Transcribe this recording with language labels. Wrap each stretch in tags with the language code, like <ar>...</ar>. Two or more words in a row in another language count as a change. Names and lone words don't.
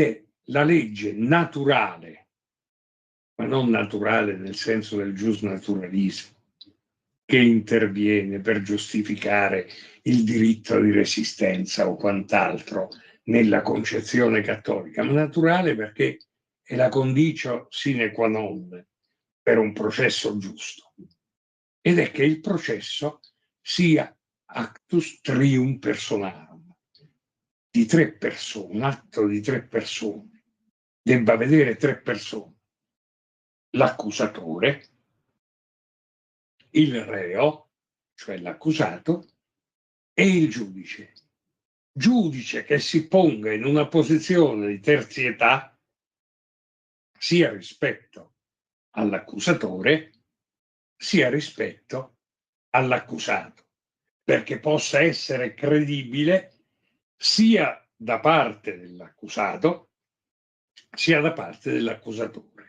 <it>è la legge naturale, ma non naturale nel senso del giusnaturalismo, che interviene per giustificare il diritto di resistenza o quant'altro nella concezione cattolica, ma naturale perché è la</it> <la>conditio sine qua non</la> <it>per un processo giusto, ed è che il processo sia</it> <la>actus trium personarum,</la> <it>di tre persone, un atto di tre persone, debba vedere tre persone: l'accusatore, il reo, cioè l'accusato, e il giudice. Giudice che si ponga in una posizione di terzietà sia rispetto all'accusatore sia rispetto all'accusato, perché possa essere credibile sia da parte dell'accusato sia da parte dell'accusatore.</it>